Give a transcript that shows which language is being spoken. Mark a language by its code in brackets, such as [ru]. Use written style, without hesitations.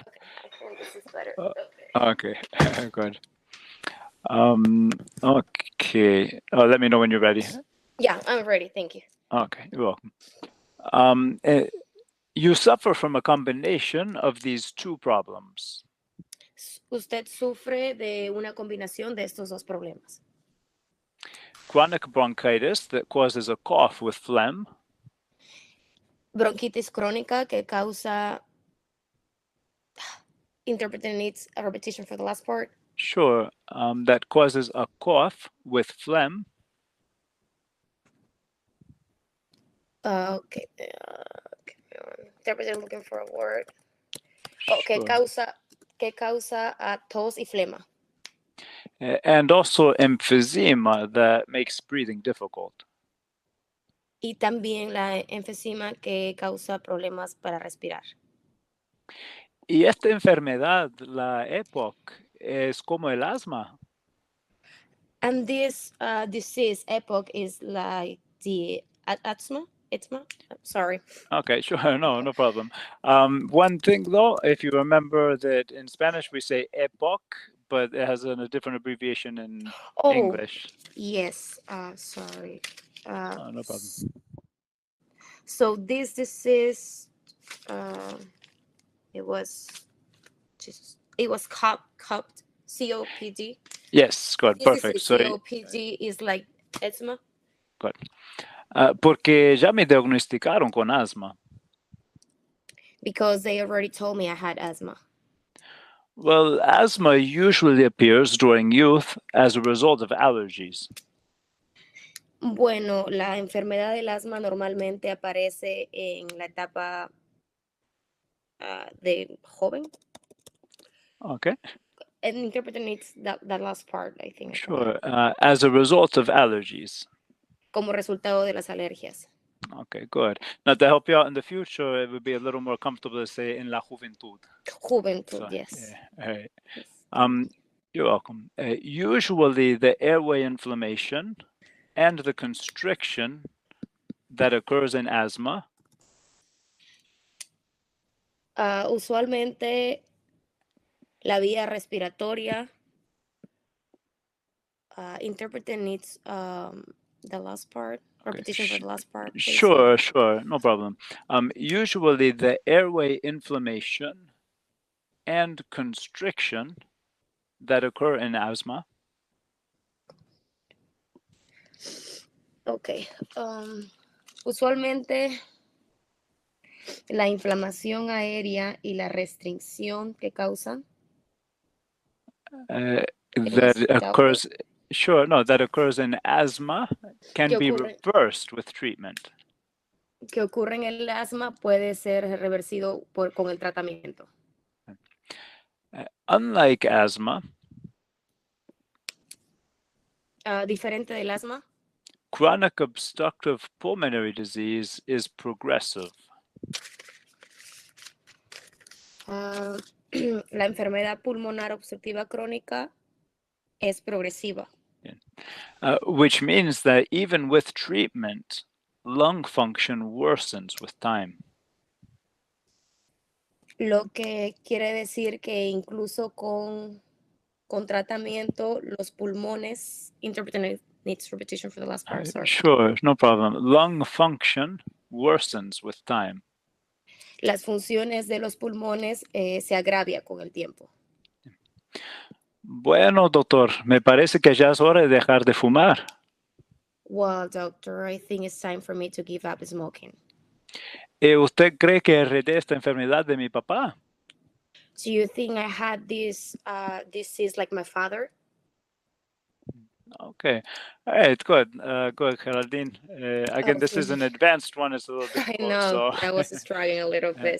[en] Okay, I think this is better. Okay, good. Okay. Let me know when you're ready. Yeah, I'm ready. Thank you. Okay, you're welcome. You suffer from a combination of these two problems. [es] Usted sufre de una combinación de estos dos problemas. [en] Chronic bronchitis that causes a cough with phlegm. [es] Bronquitis crónica que causa. [en] Interpreter needs a repetition for the last part. Sure. That causes a cough with phlegm. Okay. Interpreter looking for a word. Oh, Sure. [es] que causa tos y flema. [en] And also emphysema that makes breathing difficult. [es] Y también la enfisema que causa problemas para respirar. Y esta enfermedad, la EPOC, es como el asma. [en] And this disease, EPOC, is like the asthma. Sorry. Okay, sure, no problem. One thing though, if you remember that in Spanish we say EPOC, but it has a different abbreviation in English. Yes. Sorry. No problem. So this disease, it was COPD. COPD. Yes, good, perfect. So, COPD is like asthma. [es] good. Porque ya me diagnosticaron con asma. [en] Because they already told me I had asthma. Well, asthma usually appears during youth as a result of allergies. [es] Bueno, la enfermedad del asma normalmente aparece en la etapa de joven. [en] Okay. An interpreter needs that last part, I think. Sure. As a result of allergies. [es] Como resultado de las alergias. [en] Okay, good. Now, to help you out in the future, it would be a little more comfortable to say [es] en la juventud. Juventud, [en] So, yes. yeah, all right. Yes. You're welcome. Usually, the airway inflammation and the constriction that occurs in asthma [es] Usualmente la vía respiratoria. [en] Interpreter needs the last part. Repetition for the last part, please. Sure, no problem. Usually, the airway inflammation and constriction that occur in asthma. Ok. [es] Usualmente la inflamación aérea y la restricción que causan. [en] That occurs. Sure, no, that occurs in asthma can be reversed with treatment. [es] Que ocurre en el asma puede ser reversido con el tratamiento. [en] Unlike asthma, [es] diferente del asma, [en] chronic obstructive pulmonary disease is progressive. [es] La enfermedad pulmonar obstructiva crónica es progresiva. [en] Which means that even with treatment, lung function worsens with time. [es] Lo que quiere decir que incluso con tratamiento, los pulmones, [en] interpreter needs repetition for the last part, sorry. Sure, no problem. Lung function worsens with time. [es] Las funciones de los pulmones se agravia con el tiempo. Bueno, doctor, me parece que ya es hora de dejar de fumar. [en] Well, doctor, I think it's time for me to give up smoking. [es] ¿Usted cree que heredé esta enfermedad de mi papá? [en] Do you think I had this disease like my father? Okay. All right, good. Good, Geraldine. Again, this is an advanced one. It's a little difficult. I know. So. I was struggling a little bit.